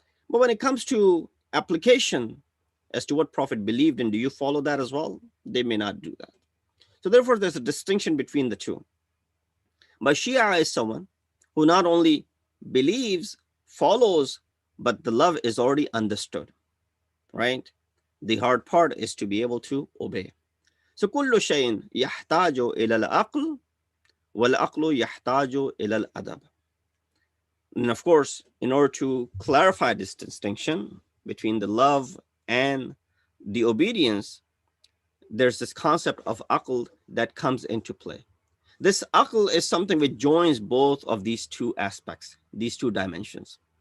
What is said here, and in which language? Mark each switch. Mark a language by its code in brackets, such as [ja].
[en] But when it comes to application as to what Prophet believed in, do you follow that as well? They may not do that. So therefore, there's a distinction between the two. But Shia is someone who not only believes, follows, but the love is already understood, right? The hard part is to be able to obey. [ar] So كل شيء يحتاج إلى العقل والعقل يحتاج إلى الأدب. [en] And of course, in order to clarify this distinction between the love and the obedience, there's this concept of aql that comes into play. This aql is something which joins both of these two aspects, these two dimensions.